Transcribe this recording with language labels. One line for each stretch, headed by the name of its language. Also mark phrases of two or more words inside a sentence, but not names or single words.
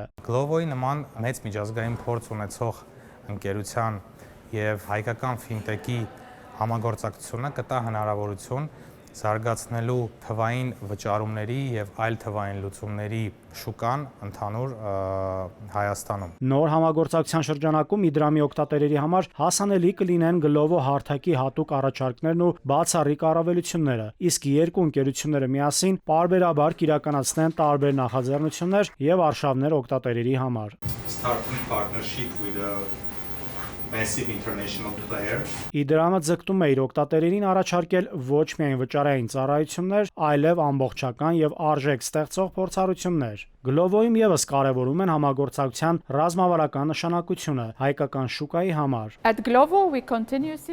Armenian: Glovo-ի նման մեծ միջազգային փորձ ունեցող ընկերության եւ հայկական ֆինտեքի համագործակցությունը կտա հնարավորություն զարգացնելու թվային վճարումների եւ այլ թվային լուծումների շուկան ընդհանուր Հայաստանում։ Նոր համագործակցության շրջանակում Իդրամի օգտատերերի համար հասանելի կլինեն Glovo հարթակի հատուկ առաջարկներն ու բացառիկ առավելությունները, իսկ երկու ընկերությունները միասին պարբերաբար կիրականացնեն տարբեր նախաձեռնություններ եւ արշավներ օգտատերերի համար։
English: Starting partnership with a massive international player.
Armenian: Իդրամը ձգտում է իր օգտատերերին առաջարկել ոչ միայն վճարային ծառայություններ, այլև ամբողջական եւ արժեք ստեղծող փորձառություններ։ Glovo-ում եւս կարևորում են համագործակցության ռազմավարական նշանակությունը հայկական շուկայի համար։
English: At Glovo we continuously